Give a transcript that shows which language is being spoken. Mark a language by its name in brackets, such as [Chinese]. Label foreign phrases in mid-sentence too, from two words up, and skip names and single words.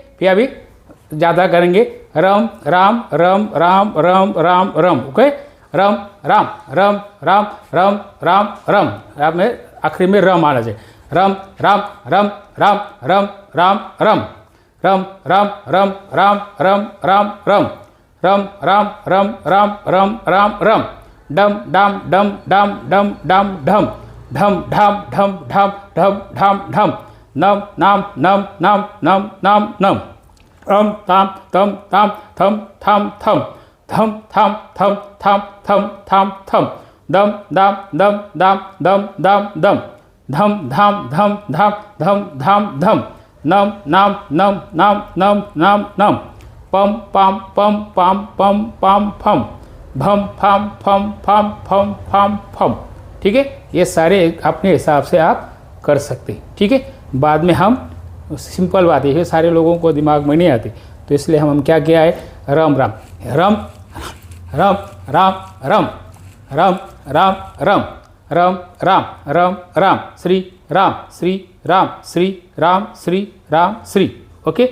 [Hindi] फिर अभी ज़्यादा करेंगे, रम राम रम राम रम राम रम, ओके, रम राम रम राम रम राम रम, अब में आखिरी में रम आना चाहिए, रम राम रम राम रम राम रम रम राम रम राम रम राम रम रम राम रम राम रम राम रम डम डाम डम डाम डम डाम ढम ढम ढाम ढम ढम ढम ढाम ढम नम नाम नम नाम नम नाम नम अम ताम तम ताम थम थाम थम थम थाम थम थाम थम थाम थम दम दाम दम दाम दम दाम दम धम धाम धम धाम धम धाम धम नम नाम नम नाम नम नाम नम पम पाम पम पाम पम पाम फम भम फम फम फम फम फम फम, ठीक है। ये सारे अपने हिसाब से आप कर सकते हैं, ठीक है। बाद में हम सिंपल बात है, ये सारे लोगों को दिमाग में नहीं आती, तो इसलिए हम क्या किया है, राम राम रम रम राम रम रम राम रम रम राम रम राम श्री राम श्री राम श्री राम श्री राम श्री, ओके।